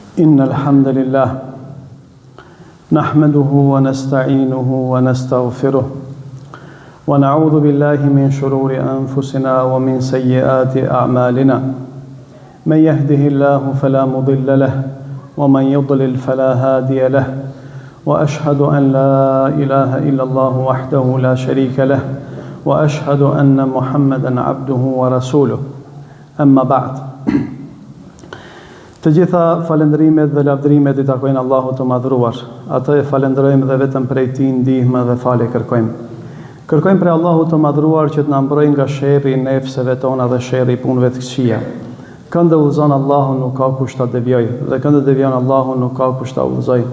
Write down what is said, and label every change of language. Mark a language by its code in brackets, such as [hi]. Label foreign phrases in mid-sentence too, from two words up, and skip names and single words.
[ar] إن الحمد لله نحمده ونستعينه ونستغفره ونعوذ بالله من شرور أنفسنا ومن سيئات أعمالنا من يهده الله فلا مضل له ومن يضلل فلا هادي له وأشهد أن لا إله إلا الله وحده لا شريك له وأشهد أن محمدا عبده ورسوله أما بعد. [sq] Të gjitha falendrimet dhe lavdrimet I takojnë Allahut të madhruar. Atë e falenderojmë dhe vetëm prej Tij ndihmë dhe falje kërkojmë. Kërkojmë prej Allahut të madhruar që të na mbrojë nga sherrri I nefseve tona dhe sherrri I punëve të këqija. Këndë udhëzon Allahu nuk ka kush ta devijojë dhe këndë devijon Allahu nuk ka kush ta udhëzojë.